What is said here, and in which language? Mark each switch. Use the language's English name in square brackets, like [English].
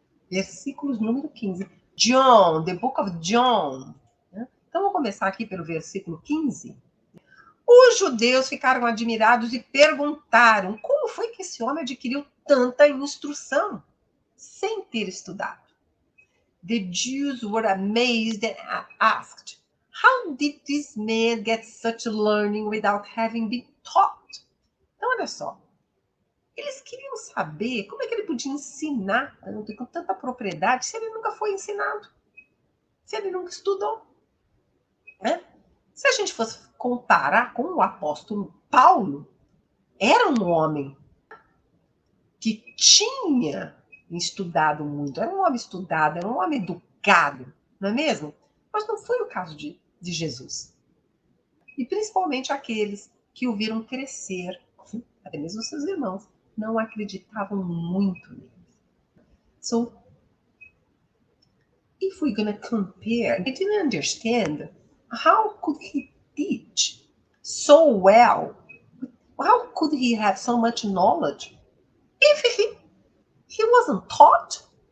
[Portuguese] Versículos número 15. [English] John, the book of John. [Portuguese] Então, vamos começar aqui pelo versículo 15. Os judeus ficaram admirados e perguntaram como foi que esse homem adquiriu tanta instrução sem ter estudado. [English] The Jews were amazed and asked, how did this man get such learning without having been taught? [Portuguese] Então, olha só. Eles queriam saber como é que ele podia ensinar tanto e com tanta propriedade se ele nunca foi ensinado, se ele nunca estudou. Né? Se a gente fosse comparar com o apóstolo Paulo, era um homem que tinha estudado muito, era um homem estudado, era um homem educado, não é mesmo? Mas não foi o caso de Jesus. E principalmente aqueles que o viram crescer, até mesmo seus irmãos, não acreditavam muito nele. [English] So, if we're going to compare, they didn't understand how could he teach so well? How could he have so much knowledge if he wasn't taught?